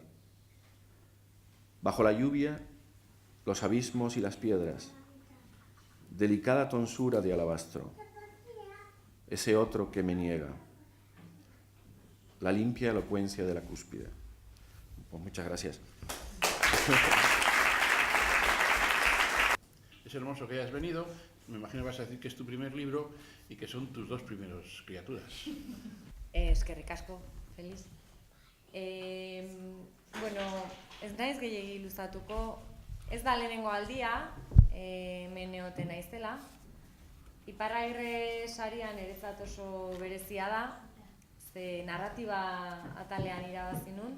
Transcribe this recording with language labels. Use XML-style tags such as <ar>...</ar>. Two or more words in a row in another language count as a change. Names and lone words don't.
<es>Bajo la lluvia, los abismos y las piedras, delicada tonsura de alabastro, ese otro que me niega, la limpia elocuencia de la cúspide. Pues muchas gracias. Es hermoso que hayas venido. Me imagino que vas a decir que es tu primer libro y que son tus dos primeros criaturas.</es> <eu>Eskerrik asko, Feliz. Bueno, ez naiz gehiegi luzatuko, ez da lehenengo aldia, hemen egoten naizela. Iparragirre sarian niretzat oso berezia da, ze narratiba atalean irabazi nun.</eu>